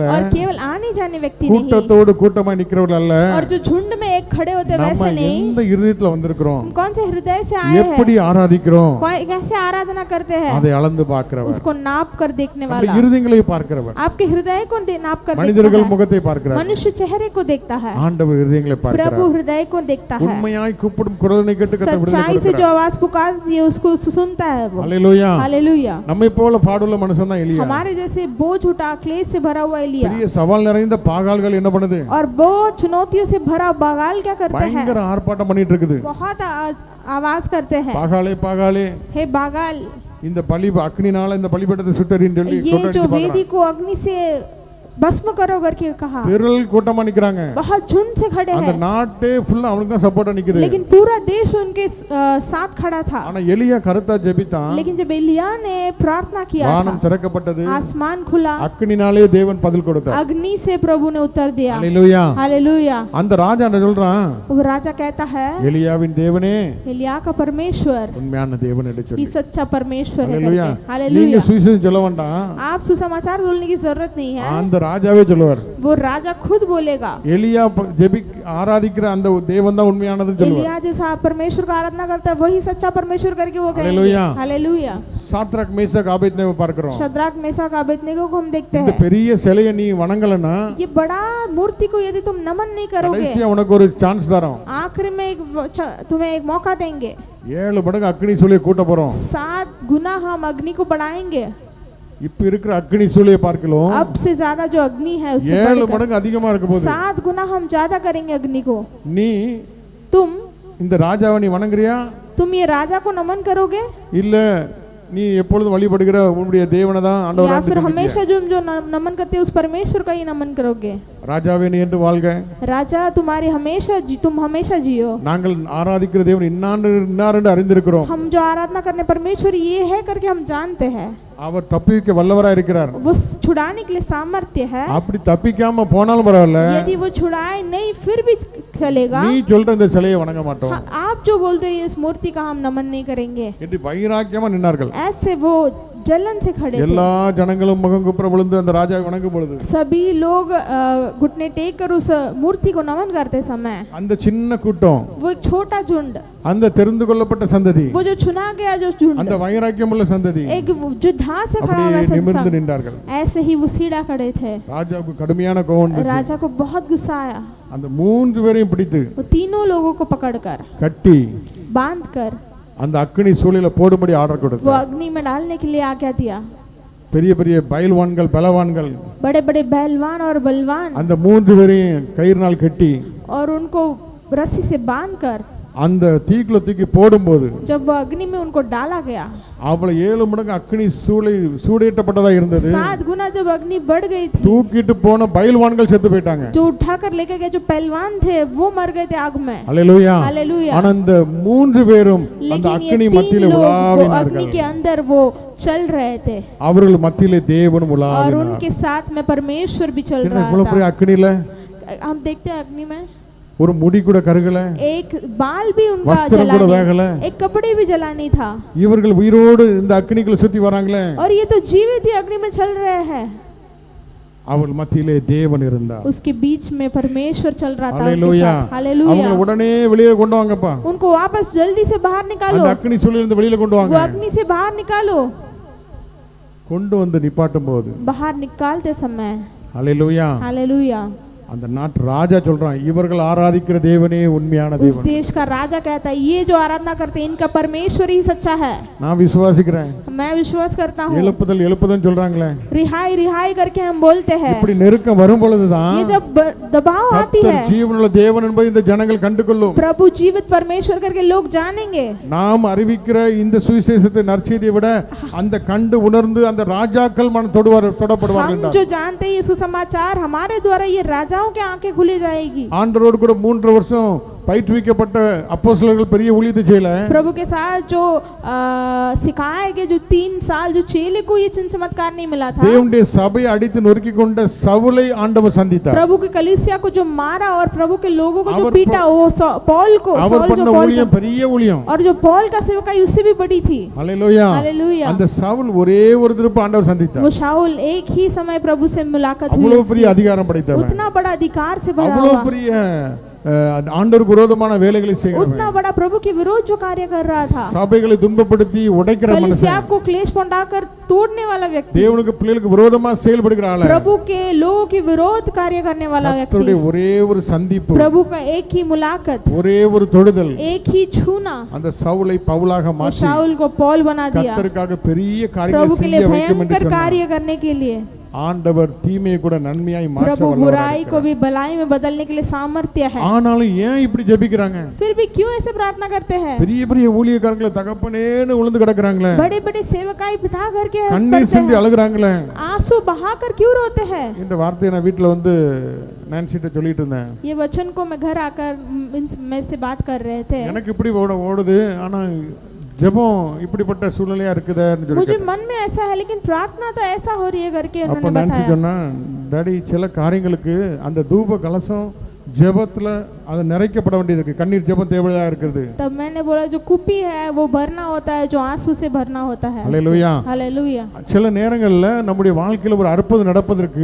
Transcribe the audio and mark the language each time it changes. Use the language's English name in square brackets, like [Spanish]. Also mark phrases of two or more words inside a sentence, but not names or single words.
[Hindi] और केवल आने जाने व्यक्ति नहीं, [Tamil] கூட்டத்தோடு கூட்டமாய் நிக்கிறவர் அல்ல. [Hindi] और जो झुंड में एक खड़े होते वैसे [Tamil] நம்ம [Hindi] नहीं. [Tamil] எந்த இருதயத்துல வந்திருக்கிறோம், [Hindi] हम कौन से हृदय से आए हैं, [Tamil] எப்படி ஆராதிக்கிறோம், [Hindi] कैसे आराधना करते हैं, [Tamil] அதை அளந்து பார்க்கிறவர், [Hindi] उसको नाप कर देखने [Tamil] நம்ம [Hindi] वाला. [Tamil] இருதயங்களை பார்க்கிறவர். [Hindi] आपके हृदय को नाप कर [Tamil] மனிதர்கள் [Hindi] देखता है. [Tamil] முகத்தை பார்க்கிறார், [Hindi] मनुष्य चेहरे को देखता है, [Tamil] ஆண்டவர் இருதயங்களை [Hindi] प्रभु [Tamil] பார்க்கிறார். [Hindi] हृदय को देखता है. [Tamil] உண்மையாய் கூப்பிடும் குரலை கேட்டு கர்த்தர் விடுதலை [Hindi] सच्चाई से जो [Tamil] கொடுக்கிறார். [Hindi] आवाज पुकारती है उसको सुनता है वो. हालेलुया. हालेलुया. [Tamil] நம்மை போல பாடுள்ள மனுஷன் தான் எலியா. [Hindi] हमारे जैसे बोझ उठा क्लेश से भरा हुआ एलिया [Tamil] பெரிய சவால் நிறைந்த பாகால்கள் என்ன பண்ணுது? [Hindi] और बहुत चुनौतियों से भरा बागाल क्या करते हैं? [Tamil] பயங்கர ஆர்ப்பாட்டம் பண்ணிட்டு இருக்குது. [Hindi] बहुत आवाज करते हैं, [Tamil] பாகாலே பாகாலே, [Hindi] हे बागाल, [Tamil] இந்த பலி அக்னினால இந்த பலிபீடத்தை சுட்டறின்னு சொல்லி [Hindi] ये जो वेदी को अग्नि से भस्म करो करके कहा. [Tamil] திரள் கூட்டமா நிக்கறாங்க. [Hindi] बहुत झुंड से खड़े [Tamil] அந்த [Hindi] हैं, [Tamil] நாட்டே ஃபுல்லா அவனுக்கு தான் சப்போர்ட்டா நிக்குது. [Hindi] लेकिन पूरा देश उनके साथ खड़ा था. [Tamil] ஆனா எலியா கருத்தா ஜெபித்தான். [Hindi] लेकिन जब एलिया ने प्रार्थना किया [Tamil] வானம் [Hindi] था, [Tamil] திறக்கப்பட்டது, [Hindi] आसमान खुला, [Tamil] அக்னினாலே தேவன் பதில் கொடுத்தார். [Hindi] अग्नि से प्रभु ने उत्तर दिया. हालेलुया. हालेलुया. [Tamil] அந்த ராஜா என்ன சொல்றான்? [Hindi] वो राजा कहता है, [Tamil] எலியாவின் தேவனே [Hindi] एलिया का परमेश्वर [Tamil] உண்மையான தேவன் என்று [Hindi] ही [Tamil] சொல்லி. [Hindi] सच्चा परमेश्वर है हालेलुया. करके. [Tamil] நீங்க [Hindi] हालेलुया. [Tamil] சுவிசேஷம் சொல்ல வேண்டாம், [Hindi] आप सुसमाचार बोलने की जरूरत नहीं है, [Tamil] அந்த ராஜாவே சொல்லுவார். [Hindi] वो राजा खुद बोलेगा. [Tamil] எலியா ஜெபி ஆராதிக்கிற அந்த தேவன் தான் உண்மையானதுன்னு சொல்லுவார். [Hindi] एलिया जैसा परमेश्वर का आराधना करता है वही सच्चा परमेश्वर करके वो कहेंगे. हालेलुया. हालेलुया. [Tamil] சாத்ராக் மேஷாக் ஆபேத்நேகோ பார்க்கிறோம். [Hindi] शद्रक मेशक अबेदनेगो को हम देखते [Tamil] இந்த [Hindi] हैं. [Tamil] பெரிய சிலையை நீ வணங்கலனா [Hindi] ये बड़ा मूर्ति को यदि तुम नमन नहीं करोगे, [Tamil] கடைசியா உனக்கு ஒரு சான்ஸ் தரோம். [Hindi] आखिर में तुम्हें एक मौका देंगे. [Tamil] 7 மடங்கு அக்னி சூளையை கூட்ட போறோம். [Hindi] 7 गुना हम अग्नि को बढ़ाएंगे. [Tamil] இப்ப இருக்கிற அக்னி சூளையை பார்க்கலாம், [Hindi] अब से ज्यादा जो अग्नि है उससे [Tamil] 7 மடங்கு அதிகமா இருக்க போகுது. [Hindi] 7 गुना हम ज्यादा करेंगे अग्नि को. [Tamil] நீ [Hindi] तुम [Tamil] இந்த ராஜாவை நீ வணங்குறியா, [Hindi] तुम ये राजा को नमन करोगे, [Tamil] இல்ல நீ எப்பொழுதும் வழிபடுகிற உன்னுடைய தேவனை தான் [Hindi] या [Tamil] ஆண்டவரா [Hindi] फिर हमेशा जो नमन करते हैं उस परमेश्वर का ही नमन करोगे? [Tamil] ராஜாவே நீ என்று வாழ்க, [Hindi] राजा तुम्हारी तुम हमेशा जियो. [Tamil] நாங்கள் ஆராதிக்கிற தேவன் இன்னாரென்று அறிந்திருக்கிறோம். [Hindi] हम जो आराधना करने परमेश्वर ये है करके हम जानते हैं. [Tamil] அவர் தப்பிக்க வல்லவரா இருக்கிறார். [Hindi] वो छुड़ाने के लिए सामर्थ्य है. [Tamil] அப்படி தப்பிக்காம போனாலும் பரவாயில்ல, [Hindi] यदि वो छुड़ाए नहीं फिर भी चलेगा. [Tamil] நீ சொல்ற இந்த சிலையை வணங்க மாட்டோம் [Hindi] हाँ, आप जो बोलते हैं इस मूर्ति का हम नमन नहीं करेंगे, [Tamil] என்று வைராக்கியமா நின்னார்கள். [Hindi] ऐसे वो जलन से खड़े थे. [Tamil] எல்லா ஜனங்களும் முகம் குப்புற விழுந்து அந்த ராஜாவை வணங்கும் பொழுது [Hindi] सभी लोग घुटने टेक कर उस मूर्ति को नमन करते समय [Tamil] அந்த சின்ன கூட்டம், [Hindi] वो एक छोटा झुंड, [Tamil] அந்த தெரிந்து கொள்ளப்பட்ட சந்ததி, [Hindi] वो जो चुना गया जो झुंड, [Tamil] அந்த வைராக்கியம் உள்ள சந்ததி [Hindi] एक जो धा से खड़ा [Tamil] அப்படியே [Hindi] हुआ [Tamil] நிமிர்ந்து [Hindi] संग, [Tamil] நின்றார்கள். [Hindi] ऐसे ही वो सीधा खड़े थे. [Tamil] ராஜாவுக்கு கடுமையான கோபம் வந்துச்சு. [Hindi] राजा को बहुत गुस्सा आया. [Tamil] அந்த 3 பேரையும் பிடித்து [Hindi] वो तीनों लोगों को पकड़कर [Tamil] கட்டி [Hindi] बांध कर [Tamil] அந்த அக்னி சூளையில போடும்படி ஆர்டர் [Hindi] वो [Tamil] கொடுத்தார். [Hindi] अग्नि में डालने के लिए आज्ञा दिया. [Tamil] பெரிய பெரிய பயில்வான்கள் பலவான்கள் [Hindi] बड़े बड़े पहलवान और बलवान [Tamil] அந்த 3 பேரையும் கயிறுனால் கட்டி [Hindi] और उनको रस्सी से बांध कर [Tamil] அந்த தீக்குள்ள தூக்கி போடும்போது [Hindi] जब वो अग्नि में उनको डाला गया, [Tamil] அவளை 7 மடங்கு அக்னி சூடேற்றப்பட்டதா இருந்தது. [Hindi] 7 गुना जब अग्नि बढ़ गई थी, [Tamil] தூக்கிட்டு போன பயில்வான்கள் செத்து போயிட்டாங்க. [Hindi] जो उठाकर लेके गए जो पहलवान थे वो मर गए थे आग में. [Tamil] அல்லேலூயா. [Hindi] हालेलुया. [Tamil] ஆனா அந்த 3 பேரும் அந்த [Hindi] लेकिन ये [Tamil] அக்னி [Hindi] 3 [Tamil] மத்தியில [Hindi] लोग वो [Tamil] உலாவினார்கள். [Hindi] अग्नि के अंदर वो चल रहे थे [Tamil] அவர்கள் மத்தியிலே தேவன் [Hindi] और [Tamil] உலாவினார். [Hindi] उनके साथ में परमेश्वर भी चल [Tamil] என்ன [Hindi] रहा [Tamil] இவ்வளவு பெரிய [Hindi] था. [Tamil] அக்னில [Hindi] हम देखते हैं अग्नि में [Tamil] ஒரு முடி கூட கருகல, [Hindi] एक बाल भी उनका [Tamil] वस्त्र கூட [Hindi] जला [Tamil] வேகல. [Hindi] नहीं, एक कपड़े भी जला नहीं था. [Tamil] இவர்கள் உயிரோடு இந்த அக்னிக்குள்ள சுத்தி வராங்களே, [Hindi] और ये तो जीवित ही अग्नि में चल रहे हैं. [Tamil] அவர் மத்தியிலே தேவன் இருந்தார். [Hindi] उसके बीच में परमेश्वर चल रहा था उनके हालेलुया. साथ। हालेलुया। [Tamil] அவங்களை உடனே வெளியே கொண்டு வாங்கப்பா. [Hindi] उनको वापस जल्दी से बाहर निकालो। [Tamil] அந்த அக்னி சூளையிலிருந்து வெளியில கொண்டு வாங்க. [Hindi] वो अग्नि से बाहर निकालो। [Tamil] கொண்டு வந்து நிப்பாட்டும் போது [Hindi] बाहर निकालते समय हालेलुया. हालेलुया। [Tamil] அந்த நாட்டு ராஜா சொல்றான், இவர்கள் ஆராதிக்கிற தேவனே உண்மையான [Hindi] उस [Tamil] தேவன். [Hindi] देश का राजा कहता है, ये जो आराधना करते हैं इनका परमेश्वर ही सच्चा है। [Tamil] நான் விசுவாசிக்கிறேன். [Hindi] मैं विश्वास करता हूँ। [Tamil] எழுப்புதல் எழுப்புதல் சொல்றாங்களே, [Hindi] रिहाई रिहाई करके हम बोलते हैं। [Tamil] இப்படி நெருக்கம் வரும் பொழுதுதான் [Hindi] ये जब दबाव आती है, [Tamil] ஜீவனுள்ள தேவன் என்பதை இந்த ஜனங்கள் கண்டுகொள்ளும். [Hindi] प्रभु जीवित परमेश्वर करके लोग जानेंगे। [Tamil] நாம் அறிவிக்கிற இந்த சுவிசேஷத்தை நற்செய்தியை விட அந்த கண்டு உணர்ந்து அந்த ராஜாக்கள் மன தொடப்படுவார்கள். [Hindi] हम जो जानते हैं ये सुसमाचार हमारे द्वारा ये राजाओं की आंखें खुली जाएगी। [Tamil] ஆண்டவரோடு கூட 3 வருஷம் பயிற்றுவிக்கப்பட்ட அப்போஸ்தலர்கள் பெரிய ஊழியத்தை செய்யல. [Hindi] प्रभु के साथ जो सिखाए गए जो 3 साल जो चेले को ये चिन्ह चमत्कार नहीं मिला था। [Tamil] தேவனுடைய சபையை அடித்து நொறுக்கி கொண்ட சவுலை ஆண்டவர் சந்தித்தார். [Hindi] प्रभु के कलीसिया को जो मारा और प्रभु के लोगों को जो पीटा, वो पौल को, [Tamil] அவர் பண்ண ஊழியம் பெரிய ஊழியம். [Hindi] और जो पौल का सेवकाई उससे भी बड़ी थी। हालेलुया. हालेलुया। [Tamil] அந்த சவுல் ஒரே ஒரு திருப்பு ஆண்டவர் சந்தித்தார். [Hindi] वो शाऊल एक ही समय प्रभु से मुलाकात हुई। [Tamil] அவ்வளவு பெரிய அதிகாரம் படைத்தவர், [Hindi] उतना बड़ा अधिकार से भरा [Tamil] அவ்வளவு [Hindi] हुआ, [Tamil] பெரிய ஆண்டவருக்கு விரோதமான வேலைகளை செய்கிறவர், [Hindi] उतना बड़ा प्रभु के विरोध जो कार्य कर रहा था, [Tamil] சபைகளை துன்பப்படுத்தி உடைக்கிற மனுஷன், [Hindi] कलीसिया को क्लेश पहुंचाकर तोड़ने वाला व्यक्ति, [Tamil] தேவனுக்கு பிள்ளைகளுக்கு விரோதமா செயல்படுகிற ஆளு, [Hindi] प्रभु के लोगों के विरोध कार्य करने वाला व्यक्ति, [Tamil] ஒரே ஒரு சந்திப்பு, [Hindi] प्रभु का एक ही मुलाकात, [Tamil] ஒரே ஒரு தொடுதல், [Hindi] एक ही छूना, [Tamil] அந்த சவுலை பவுலாக மாற்றி [Hindi] शाऊल को पौल बना दिया। [Tamil] கர்த்தருக்காக பெரிய [Hindi] प्रभु [Tamil] காரியங்களை [Hindi] के लिए [Tamil] செய்ய வைக்கும் என்று [Hindi] भयंकर [Tamil] சொன்னார். [Hindi] कार्य करने के लिए [Tamil] ஆண்டவர் தீமையை கூட நன்மையாய் மாற்ற [Hindi] प्रभु [Tamil] வல்லவராக [Hindi] बुराई को [Tamil] இருக்கிறார். [Hindi] भी भलाई में बदलने के लिए सामर्थ्य है। [Tamil] ஆனாலும் ஏன் இப்படி ஜெபிக்கிறாங்க? [Hindi] फिर भी क्यों ऐसे प्रार्थना करते हैं? [Tamil] பெரிய பெரிய ஊழியக்காரங்களே தகப்பனேன்னு விழுந்து கிடக்குறாங்களே, [Hindi] बड़े बड़े सेवकाई पिता करके [Tamil] கண்ணீர் சிந்தி அழுகுறாங்களே, [Hindi] आंसू बहाकर क्यों रोते हैं? [Tamil] இந்த வார்த்தையை நான் வீட்ல வந்து நான்சிட்ட சொல்லிட்டு இருந்தேன். [Hindi] ये वचन को मैं घर आकर मैं से बात कर रहे थे। [Tamil] எனக்கு இப்படி ஓடுது, ஆனா ஜெபம் இப்படிப்பட்ட சூழ்நிலையா இருக்குதேன்னு சொல்லி [Hindi] मुझे मन में ऐसा है लेकिन प्रार्थना तो ऐसा हो रही है करके [Tamil] அப்ப [Hindi] उन्होंने [Tamil] நான்சி [Hindi] बताया। [Tamil] சொன்னா, டாடி சில காரியங்களுக்கு அந்த தூப கலசம் ஜெபத்துல அது நிறைக்கப்பட வேண்டியது இருக்கு, கண்ணீர் ஜெபம் தேவையா இருக்குது. [Hindi] तब मैंने बोला जो कुपी है वो भरना होता है, जो आंसू से भरना होता है। हालेलुया. हालेलुया। [Tamil] சில நேரங்கள்ல நம்முடைய வாழ்க்கையில ஒரு அற்புதம் நடப்பதற்கு